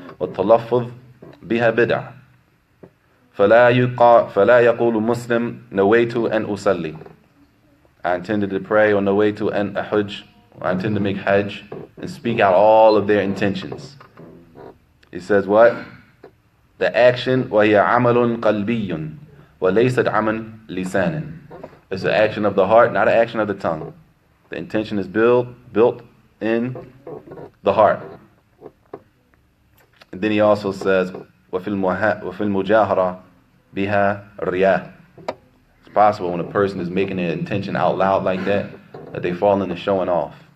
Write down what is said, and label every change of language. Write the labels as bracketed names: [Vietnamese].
[Arabic] وَالتَّلَفُّظ بِهَا بِدْعَةٌ فَلَا يَقُولُ مُسْلِمٌ نَوَيْتُ أَنْ أُصَلِّي. [English] I intended to pray, or [Arabic] نَوَيْتُ أَنْ أَحُجْ, [English] I intend to make hajj, and speak out all of their intentions. He says what? The action, [Arabic] وَهِيَ عَمَلٌ قَلْبِيٌّ وَلَيْسَتْ عَمَلٌ لِسَانٍ. [English] It's the action of the heart, not an action of the tongue. The intention is built in the heart. And then he also says, [Arabic] وَفِي الْمُجَاهَرَةِ بِهَا رِيَاءٌ. [English] It's possible when a person is making their intention out loud like that they fall into showing off.